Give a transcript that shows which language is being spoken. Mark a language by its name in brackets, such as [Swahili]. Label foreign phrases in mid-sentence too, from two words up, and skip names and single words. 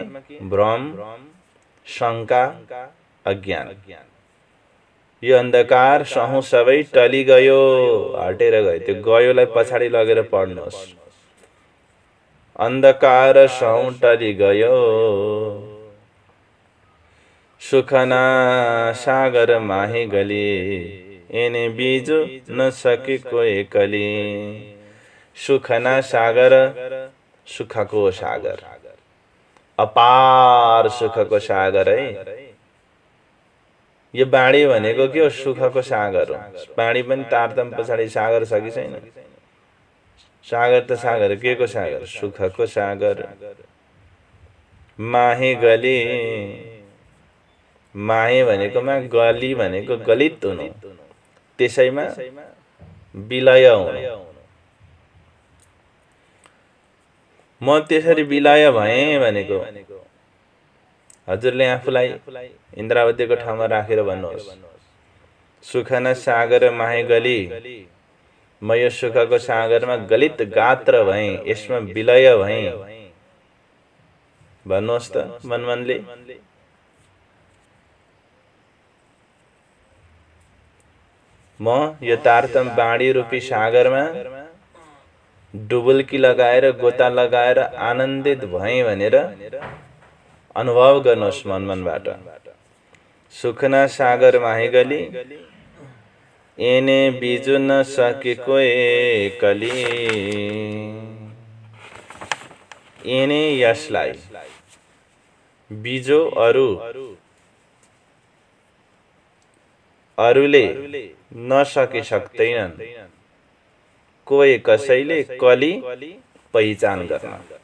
[Nepali] भ्रम, शंका, अज्ञान। यो अन्धकार सहु सबै टली गयो, हटेर गयो। त्यो गयोलाई पछाडि लगेर पढ्नुहोस्। [Gujarati] અંધકાર સૌટળી ગયો સુખના સાગર માહે ગળી એને બીજો ન સકેકો એકલી। સુખના સાગર [Nepali] सुखको सागर अपार सुखको सागर है। यो बाणी भनेको के हो? सुखको सागर हो। बाणी पनि तारतम पछाडि सागर छ कि छैन? सागर त सागर के को सागर? सुखको सागर। [Gujarati] માહે ગળી, [Nepali] माहे भनेकोमा गली भनेको गलित हुनु, त्यसैमा विलय हुनु। म त्यसरी विलय भएँ भनेको हजुरले आफूलाई इन्द्रावतीको ठाउँमा राखेर भन्नुहोस्, [Gujarati] સુખના સાગર માહે ગળી, [Nepali] म यो सुखको सागरमा गलित गात्र भएँ, यसमा विलय भएँ भन्नुहोस् त मनमनले। म यो तारतम बाणी रूपी सागरमा डुबुल्की लगाएर गोता लगाएर आनन्दित भएँ भनेर अनुभव गर्नुहोस् मनमनबाट। [Gujarati] સુખના સાગર માહે ગળી એને બિજો ન સકેકો એકલી। [Nepali] एने यसलाई, बिजो अरु, अरूले नसके सक्दैनन्, कोही कसैले कली पहिचान गर्न।